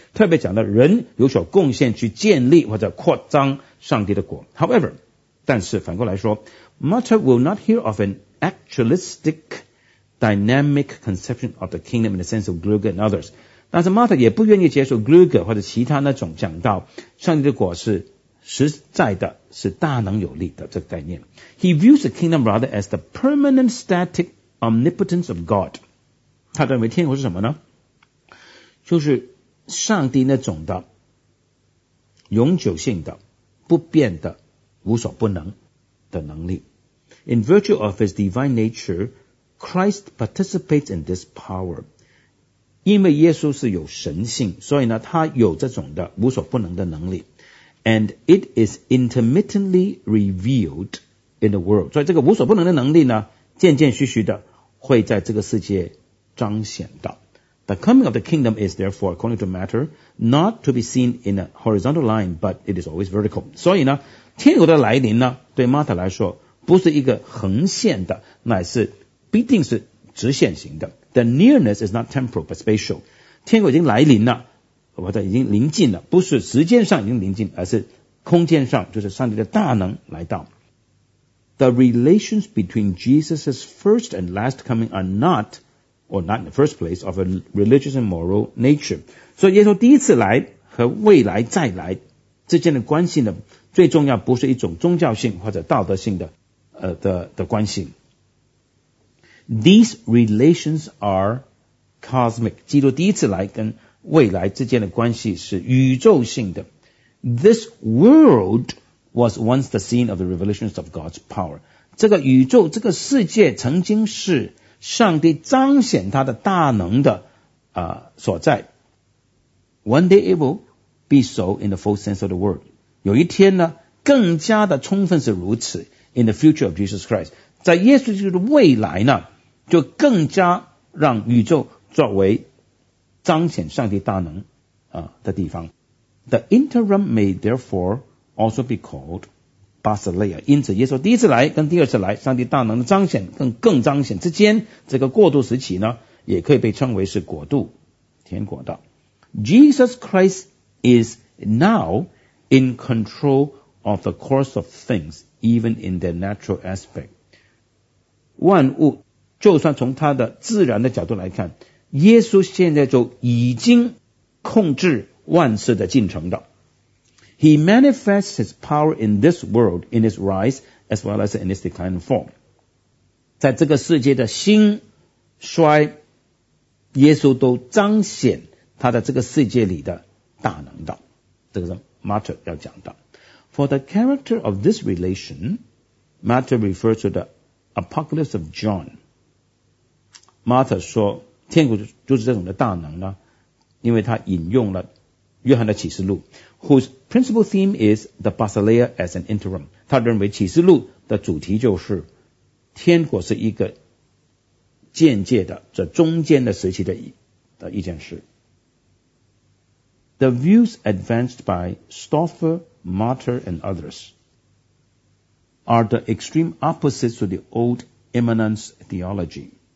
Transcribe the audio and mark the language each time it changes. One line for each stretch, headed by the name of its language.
Chinese: 特别讲到人有所贡献去建立或者扩张上帝的国。
English: However,
Chinese: 但是反过来说，
English: Mater will not hear of an actualistic dynamic conception of the kingdom in the sense of Gruger and others.
Chinese: 但是 Mater 也不愿意接受 Gruger 或者其他那种讲到上帝的国是实在的是大能有力的这个概念。
English: He views the kingdom rather as the permanent static omnipotence of God.
Chinese: 他认为天国是什么呢？就是上帝那种的永久性的不变的无所不能的能力。
English: In virtue of his divine nature, Christ participates in this power.
Chinese: 因为耶稣是有神性，所以呢，他有这种的无所不能的能力。
English: And it is intermittently revealed in the world.
Chinese: 所以这个无所不能的能力呢，渐渐续续的会在这个世界彰显到。
English: The coming of the kingdom is therefore, according to Mater, not to be seen in a horizontal line, but it is always vertical.
Chinese: 所以呢，天国的来临呢，对 Mater 来说，不是一个横线的，乃是必定是直线型的。
English: The nearness is not temporal but spatial.
Chinese: 天国已经来临了，或者已经临近了，不是时间上已经临近，而是空间上，就是上帝的大能来到。
English: The relations between Jesus' first and last coming are not, or not in the first place, of a religious and moral nature.
Chinese: 所以耶稣第一次来和未来再来之间的关系呢，最重要不是一种宗教性或者道德性的关系。
English: These relations are cosmic.
Chinese: 基督第一次来跟未来之间的关系是宇宙性的。
English: This world was once the scene of the revelations of God's power.
Chinese: 这个宇宙，这个世界曾经是上帝彰显他的大能的所在。
English: One day it will be so in the full sense of the word.
Chinese: 有一天呢，更加的充分是如此。
English: In the future of Jesus Christ.
Chinese: 在耶稣基督的未来呢，就更加让宇宙作为彰显上帝大能的地方。
English: The interim may therefore also be called Basileia.
Chinese: 因此耶稣第一次来跟第二次来上帝大能的彰显跟更彰显之间这个过渡时期呢，也可以被称为是国度天国的。
English: Jesus Christ is now in control of the course of things, even in their natural aspect.
Chinese: 万物就算从他的自然的角度来看，耶稣现在就已经控制万事的进程的。
English: He manifests his power in this world in his rise as well as in his decline and fall.
Chinese: 在这个世界的兴衰，耶稣都彰显他的这个世界里的大能的。这个是 Mater 要讲的。
English: For the character of this relation, Mater refers to the Apocalypse of John.
Chinese: Mater 说天国就是这种的大能呢，因为他引用了约翰的启示录
English: whose principal theme is the Basileia as an interim.
Chinese: 他认为启示录的主题就是天国是一个间接的这中间的时期的一件事。
English: The views advanced by Stoffer, Mater and others are the extreme opposites to the old immanence theology.